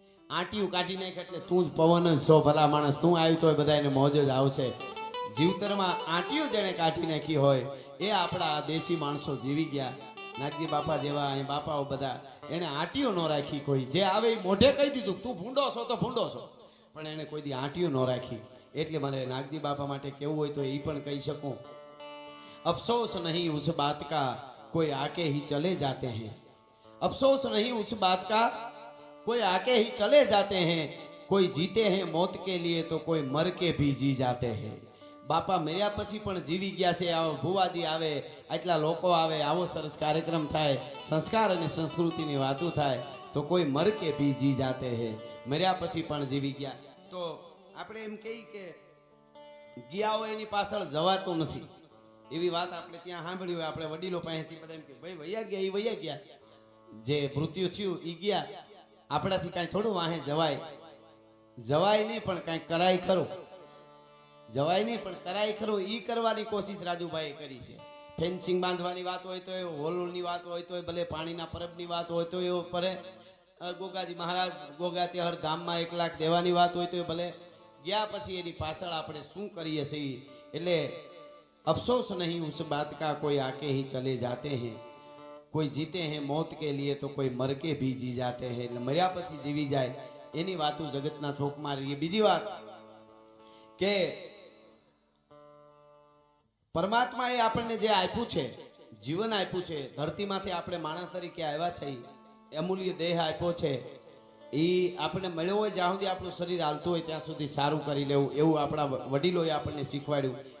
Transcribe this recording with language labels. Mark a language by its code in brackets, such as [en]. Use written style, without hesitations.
[gu] આંટીયું કાઢી નાખ એટલે તું જ પવન જ છો ભલા માણસ. તું આવી તો બધા એને મોજ જ આવશે. જીવતરમાં આંટીઓ જેણે કાઢી નાખી હોય એ આપણા દેશી માણસો જીવી ગયા. નાગજી બાપા જેવા અહીં બાપાઓ બધા એને આંટીઓ ન રાખી. કોઈ જે આવે એ મોઢે કહી દીધું તું ભૂંડો છો તો ભૂંડો છો, પણ એને કોઈ દી આંટીઓ ન રાખી. એટલે મને નાગજી બાપા માટે કેવું હોય તો એ પણ કહી શકું, [hi] અફસોસ નહીં ઉસ બાત કા કોઈ આકે ही चले जाते हैं, अफसोस नहीं उस बात का कोई आके ही चले जाते हैं, कोई जीते हैं मौत के लिए तो कोई मर के भी जी जाते हैं. [gu] બાપા મર્યા પછી પણ જીવી ગયા છે. આવો ભુવાજી આવે, આટલા લોકો આવે, આવો સરસ કાર્યક્રમ થાય, સંસ્કાર અને સંસ્કૃતિની વાતો થાય, તો [hi] કોઈ મર કે ભી જી જાતે હે, [gu] મર્યા પછી પણ જીવી ગયા. તો આપણે એમ કહીએ કે ગયા હોય એની પાછળ જવાતું નથી, એવી વાત આપણે ત્યાં સાંભળી હોય. આપણે વડીલો પાસેથી બધા એમ કે ભાઈ વૈયા ગયા, એ વૈયા ગયા, જે મૃત્યુ થયું એ ગયા, આપણાથી કાંઈ થોડું વાહે જવાય. જવાય નહીં પણ કાંઈ કરાય ખરું, જવાય નહીં પણ કરાય ખરું. ઈ કરવાની કોશિશ રાજુભાઈએ કરી છે. ફેન્સિંગ બાંધવાની વાત હોય તો એ, હોલની વાત હોય તો ભલે, પાણીના પરબની વાત હોય તો એવો પરે, ગોગાજી મહારાજ ગોગાચેહર ધામમાં 1 લાખ દેવાની વાત હોય તો ભલે. ગયા પછી એની પાછળ આપણે શું કરીએ છીએ. એટલે [hi] अफसोस नहीं उस बात का कोई आके ही चले जाते हैं, कोई जीते हैं मौत के लिए तो कोई मर के भी जी जाते हैं. [gu] એટલે મર્યા પછી જીવી જાય એની વાતો જગતના ચોકમાં રહીએ. બીજી વાત કે પરમાત્માએ આપણને જે આપ્યું છે, જીવન આપ્યું છે, ધરતીમાંથી આપણે માણસ તરીકે આવ્યા છે, અમૂલ્ય દેહ આપ્યો છે, એ આપણે મળ્યો હોય જ્યાં સુધી આપણું શરીર હાલતું હોય ત્યાં સુધી સારું કરી લેવું, એવું આપણા વડીલોએ આપણને શીખવાડ્યું.